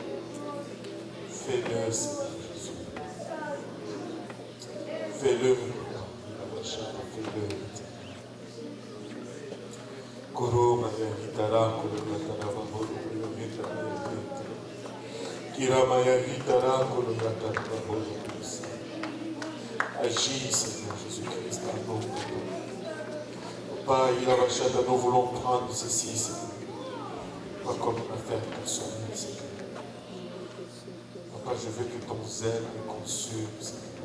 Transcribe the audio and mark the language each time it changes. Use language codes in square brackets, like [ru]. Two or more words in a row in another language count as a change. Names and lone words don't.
[fr] Fais-le, Seigneur Jésus. Fais-le, fais-le. Koro Maya Hitara, Koro Matara Bahoro, Kira Maya Hitara, Koro Matara Bahoro. Agis, Seigneur Jésus-Christ, à nous. Papa, il a rachat, nous voulons prendre ceci, Seigneur. Pas comme une affaire personnelle, Seigneur. Papa, je veux que ton zèle me consume, Seigneur.